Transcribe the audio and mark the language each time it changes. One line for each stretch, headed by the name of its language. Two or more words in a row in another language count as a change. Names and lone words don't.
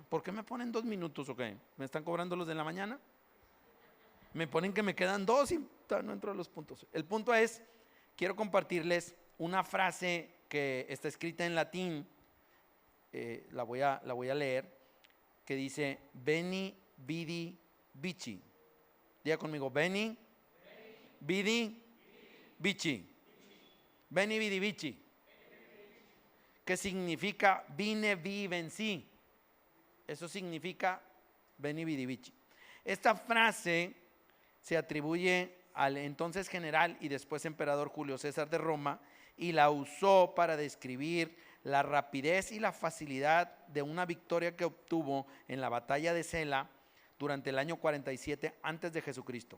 Spanish: ¿Por qué me ponen 2 minutos o qué? ¿Me están cobrando los de la mañana? Me ponen que me quedan 2 y no entro a los puntos. El punto es, quiero compartirles una frase que está escrita en latín, la voy a leer, que dice,
Latin: Veni, vidi, vici.
Spanish: Diga conmigo,
Latin: Veni, vidi, vici. Veni, vidi, vici.
Spanish: ¿Qué significa? Vine, vi, vencí. Eso significa
Latin: Veni, vidi, vici.
Spanish: Esta frase se atribuye al entonces general y después emperador Julio César de Roma y la usó para describir la rapidez y la facilidad de una victoria que obtuvo en la batalla de Sela durante el año 47 antes de Jesucristo.